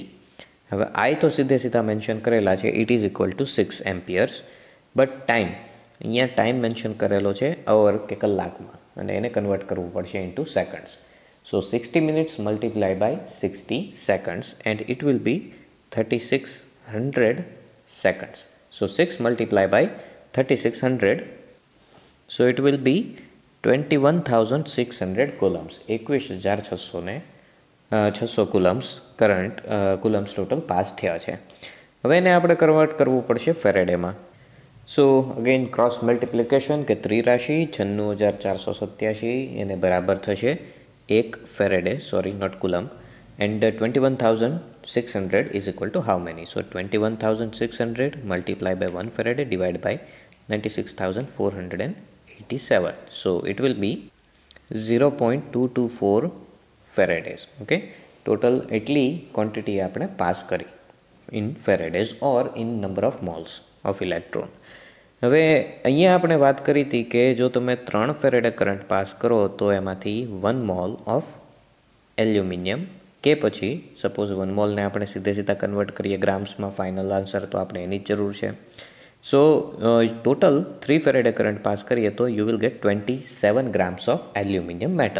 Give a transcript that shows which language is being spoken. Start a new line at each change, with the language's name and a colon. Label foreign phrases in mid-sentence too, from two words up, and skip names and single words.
Gujarati: હવે I તો સીધા મેન્શન કરેલા છે,
English: it is equal to 6 amperes. but time,
Gujarati: અહીંયા ટાઈમ મેન્શન કરેલો છે અવર કે કલાકમાં અને એને કન્વર્ટ કરવું પડશે
English: into seconds. so 60 minutes multiply by 60 seconds and it will be 3600 seconds. So 6 multiplied by 3600, so it will be 21,600 coulombs.
Gujarati: 21,600 coulombs કરંટ coulombs ટોટલ પાસ થયા છે. હવે એને આપણે કન્વર્ટ કરવું પડશે ફેરેડેમાં.
English: so again cross multiplication
Gujarati: કે ત્રિરાશિ 96,487 એને બરાબર થશે 1 ફેરેડે,
English: sorry not coulomb. And 21,600 is equal to how many? So 21,600 multiplied by 1 Faraday divided by 96,487. So it will be 0.224 Faradays. Okay, total એટલી quantity
Gujarati: આપણે પાસ કરી
English: in Faradays or in number of moles of electron.
Gujarati: હવે અહીંયા આપણે વાત કરી હતી કે જો તમે 3 ફેરેડે કરંટ પાસ કરો તો એમાંથી
English: 1 mole of aluminium
Gujarati: કે પછી સપોઝ 1 મોલને આપણે સીધા કન્વર્ટ કરીએ ગ્રામ્સમાં
English: final answer,
Gujarati: તો આપણે એની જ જરૂર છે.
English: so total 3 Faraday current pass
Gujarati: કરીએ તો
English: you will get 27 grams of aluminium metal.